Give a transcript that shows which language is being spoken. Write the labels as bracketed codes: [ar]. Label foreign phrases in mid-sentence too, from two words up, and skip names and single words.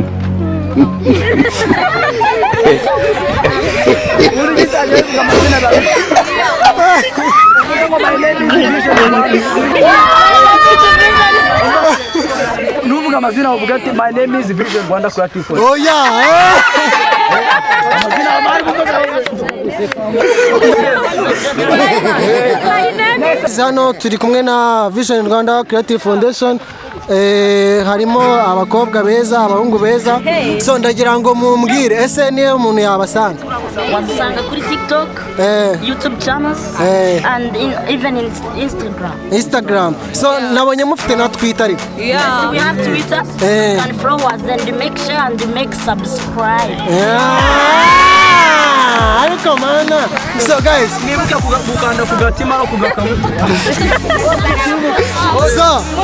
[en] My name is Vision Rwanda Creative Foundation. Oh yeah. [rw] Hano turi kumwe na Vision Rwanda Creative Foundation. Harimo abakobwa beza, abahungu beza. So ndagira ngo mumbwire ese niyo umuntu yabasanga. Wazisanga kuri [en] TikTok, YouTube channels, and even in Instagram. [rw] So nabonye mufite na Twitter ariko. [en] Yeah, we have Twitter. And follow us and make sure and make subscribe. [rw] Ariko mana. [en] So guys, [rw] Nibuka kuganda kugatima no kugakamuta. So